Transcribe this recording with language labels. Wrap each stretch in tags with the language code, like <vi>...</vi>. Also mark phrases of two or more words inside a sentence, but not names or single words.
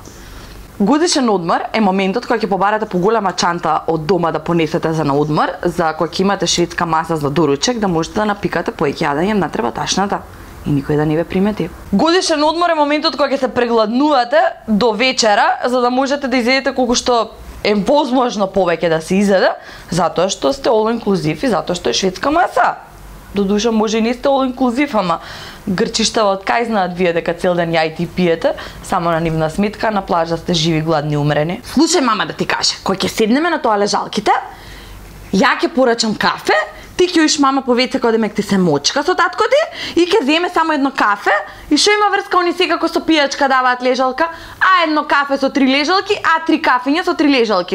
<mk>Годишен одмор е моментот кога ќе побарате поголема чанта од дома да понесете за на одмор, за кога ќе имате шведска маса за доручек, да можете да напикате поеќе јадење на требаташната и никој да не ве примети. Годишен одмор е моментот кога ќе се прегладнувате до вечера, за да можете да изедете колку што е возможно повеќе да се изеде, затоа што сте</mk> <en>all inclusive</en> <mk>и затоа што е шведска маса. Додуша може и не сте</mk> <en>all inclusive,</en> <mk>ама грчиштава од кај знаат вие дека цел ден јајте и пиете, само на нивна сметка, на плажа сте живи, гладни, умрени. Слушај, мама да ти каже, кој ќе седнеме на тоа лежалките, ја ќе порачам кафе, ти ќе оиш мама по веце кога демек ти се мочка со татко ти и ќе земе само едно кафе и шо има врска они секако со пијачка даваат лежалка, едно кафе со 3 лежалки, 3 кафиња со 3 лежалки.</mk>